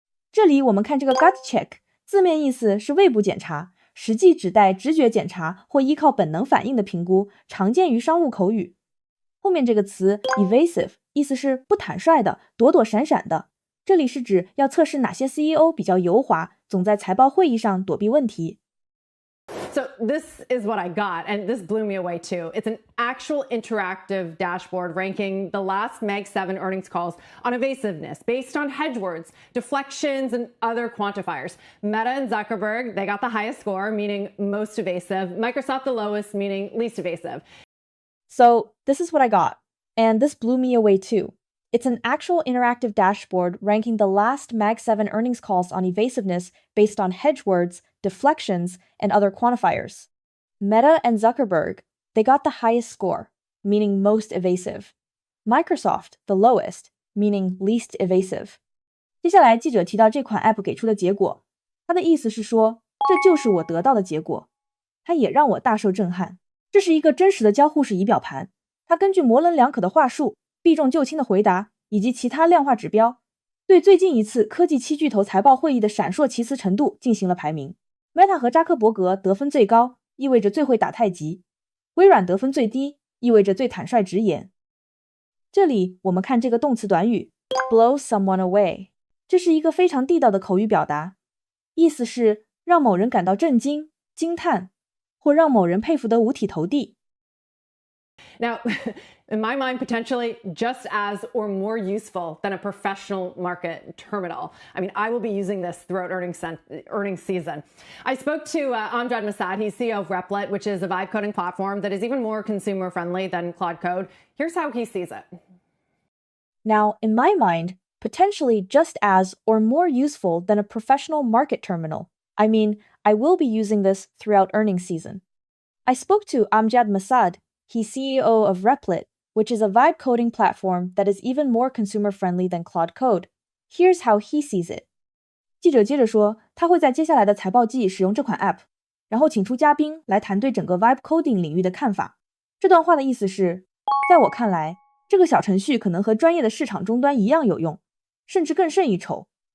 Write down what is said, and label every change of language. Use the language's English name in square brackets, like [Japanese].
[Chinese] 这里我们看这个 gut check， 字面意思是胃部检查，实际指代直觉检查或依靠本能反应的评估，常见于商务口语。后面这个词 evasive 意思是不坦率的，躲躲闪闪的，这里是指要测试哪些 CEO 比较油滑，总在财报会议上躲避问题。 [English] So this is what I got, and this blew me away too. It's an actual interactive dashboard ranking the last Mag 7 earnings calls on evasiveness based on hedge words, deflections, and other quantifiers. Meta and Zuckerberg, they got the highest score, meaning most evasive. Microsoft the lowest, meaning least evasive. So this is what I got, and this blew me away too. It's an actual interactive dashboard ranking the last Mag 7 earnings calls on evasiveness based on hedge words, deflections, and other quantifiers. Meta and Zuckerberg, they got the highest score, meaning most evasive. Microsoft, the lowest, meaning least evasive. [Chinese] 接下来记者提到这款 app 给出的结果，他的意思是说，这就是我得到的结果。它也让我大受震撼。这是一个真实的交互式仪表盘，它根据模棱两可的话术、避重就轻的回答以及其他量化指标，对最近一次科技七巨头财报会议的闪烁其词程度进行了排名。 Meta 和扎克伯格得分最高，意味着最会打太极；微软得分最低，意味着最坦率直言。这里我们看这个动词短语 blow someone away，这是一个非常地道的口语表达，意思是让某人感到震惊、惊叹，或让某人佩服得五体投地。 [English] Now, in my mind, potentially just as or more useful than a professional market terminal. I mean, I will be using this throughout earnings season. I spoke to Amjad Masad. He's CEO of Replit, which is a vibe coding platform that is even more consumer friendly than Claude Code. Here's how he sees it. Now, in my mind, potentially just as or more useful than a professional market terminal. I mean, I will be using this throughout earnings season. I spoke to Amjad Masad. He's CEO of Replit, which is a vibe coding platform that is even more consumer-friendly than Claude Code. Here's how he sees it. [Chinese] 记者接着说，他会在接下来的财报季使用这款 App， 然后请出嘉宾来谈对整个 Vibe Coding 领域的看法。这段话的意思是，在我看来，这个小程序可能和专业的市场终端一样有用，甚至更胜一筹。